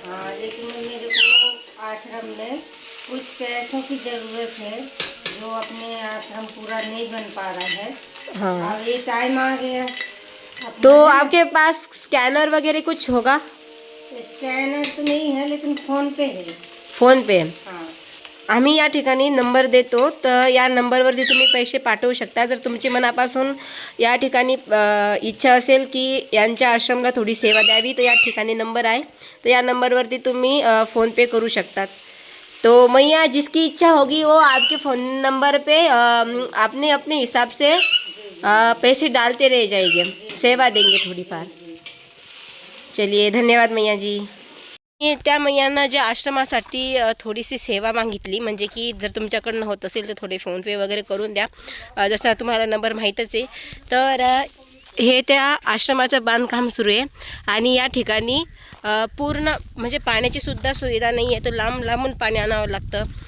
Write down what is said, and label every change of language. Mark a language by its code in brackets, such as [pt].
[hi] हाँ लेकिन मेरे को आश्रम में कुछ पैसों की ज़रूरत है जो अपने आश्रम पूरा नहीं बन पा रहा है। हाँ. अब ये टाइम आ गया। तो आपके पास स्कैनर वगैरह कुछ होगा? स्कैनर तो नहीं है लेकिन फोन पे है। फोन पे हाँ [mr] आम्ही या ठिकाणी नंबर देतो, तर या नंबरवरती तुम्ही पैसे पाठवू शकता. जर तुमची मनापासून या ठिकाणी इच्छा असेल की यांच्या आश्रमला थोडी सेवा द्यावी, तर या ठिकाणी नंबर आहे, तर या नंबरवरती तुम्ही फ़ोनपे करू शकतात. [hi] तो मैया जिसकी इच्छा होगी वो आपके फ़ोन नंबर पे अपने अपने हिसाब से पैसे डालते रह जाएंगे, सेवा देंगे थोडीफार. चलिए धन्यवाद मैया जी. [mr] त्या मैयांना ज्या आश्रमासाठी थोडीशी सेवा मागितली, म्हणजे की जर तुमच्याकडनं होत असेल तर थोडे फोनपे वगैरे करून द्या. जसं तुम्हाला नंबर माहीतच आहे. तर हे त्या आश्रमाचं बांधकाम सुरू आहे आणि या ठिकाणी पूर्ण म्हणजे पाण्याची सुद्धा सुविधा नाही आहे, तर लांब लांबून पाणी आणावं लागतं.